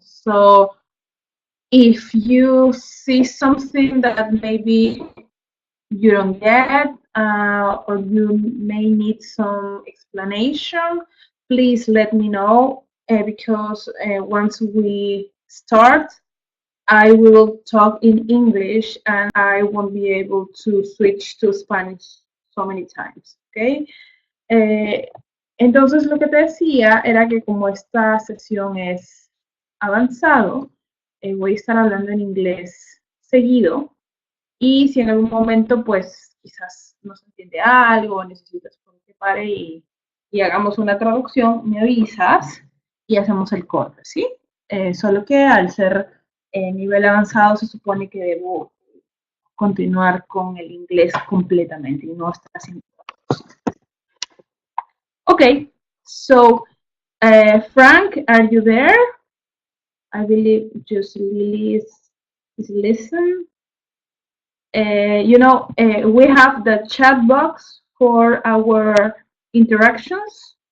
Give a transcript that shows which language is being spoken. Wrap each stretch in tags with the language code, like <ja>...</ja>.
<en>So if you see something that maybe you don't get, or you may need some explanation, please let me know, because once we start, I will talk in English and I won't be able to switch to Spanish so many times, ¿ok?</en> <es>Entonces lo que te decía era que como esta sesión es avanzado, voy a estar hablando en inglés seguido, y si en algún momento pues quizás no se entiende algo, necesitas que pare y hagamos una traducción, me avisas y hacemos el corte, ¿sí? Solo que al ser nivel avanzado se supone que debo continuar con el inglés completamente y no estar haciendo.</es> <en>Okay, so Frank, are you there? I believe just Lily is listen. We have the chat box for our interactions.</en>